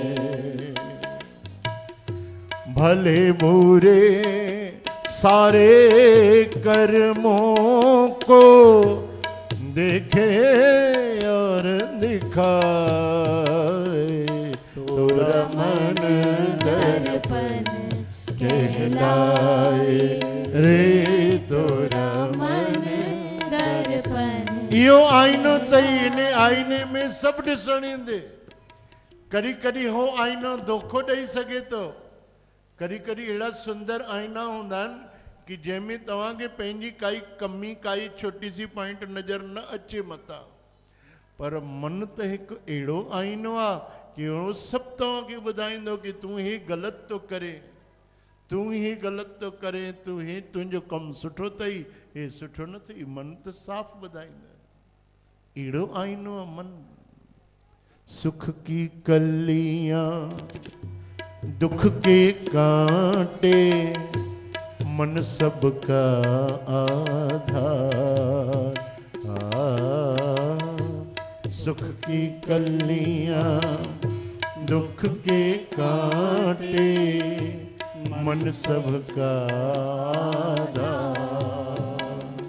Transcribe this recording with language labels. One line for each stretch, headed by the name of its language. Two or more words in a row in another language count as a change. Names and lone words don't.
Hindi: भले बुरे सारे कर्मों को देखे और दिखाए, तोरा मन दर्पण कहलाए रे, तोरा मन दर्पण।
Sindhi: इहो आईनो तई, इन आईने में सभु ॾिसण ईंदे। कॾहिं कॾहिं हो आईनो धोखो ॾेई सघे थो, कॾहिं कॾहिं अहिड़ा सुंदर आईना हूंदा आहिनि कि जंहिंमें तव्हांखे पंहिंजी काई कमी, काई छोटी सी पॉइंट नज़र न अचे मथां, पर मन त हिकु अहिड़ो आईनो आहे कि उहो सभु तव्हांखे ॿुधाईंदो कि तूं ही ग़लति थो करे, तूं ही ग़लति थो करे, तूं ही तुंहिंजो कमु सुठो अथई, हे सुठो न अथई। मन त साफ़ ॿुधाईंदो, अहिड़ो आईनो आहे मन।
Hindi: सुख की कलियां दुख के कांटे, मन सबका आधार। सुख की कलियां दुख के कांटे, मन सबका आधार।